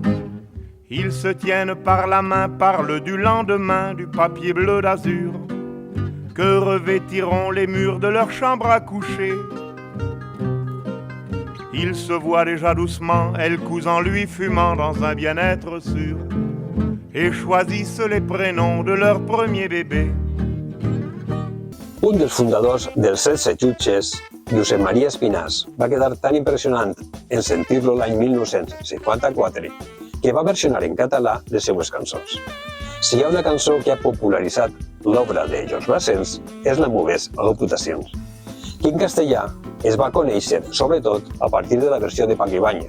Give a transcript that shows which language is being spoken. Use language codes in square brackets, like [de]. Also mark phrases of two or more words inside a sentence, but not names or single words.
[fr] Ils se tiennent par la main, parlent du lendemain, du papier bleu d'azur, que revêtiront les murs de leur chambre à coucher. Il se voit déjà doucement, elle cousant lui fumant dans un bien-être sûr, et choisissent les prénoms de leur premier bébé. [ca] Un dels fundadors dels 16 jutges, Josep Maria Espinàs, va quedar tan impressionant en sentir-lo l'any 1954 que va versionar en català les seues cançons. Si hi ha una cançó que ha popularitzat l'obra de Georges Brassens és La Mauvaise Reputacions, que en castellà es va conèixer sobretot a partir de la versió de Paco Ibáñez.